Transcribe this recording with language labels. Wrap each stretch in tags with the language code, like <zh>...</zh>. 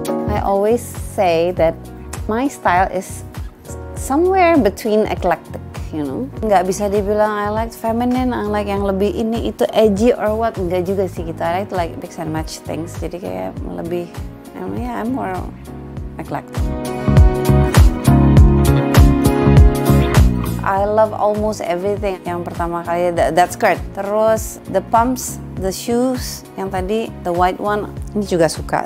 <en>I always say that my style is somewhere between eclectic, you know.</en> <id>Nggak bisa dibilang</id> <en>I like feminine, I like</en> <id>yang lebih ini itu</id> <en>edgy or what,</en> <id>nggak juga sih gitu.</id> <en>I like mix and match things.</en> <id>Jadi kayak lebih,</id> <en>I'm more eclectic. I love almost everything.</en> <id>Yang pertama kali</id> <en>that skirt,</en> <id>terus</id> <en>the pumps, the shoes,</en> <id>yang tadi</id> <en>the white one,</en> <id>ini juga suka.</id>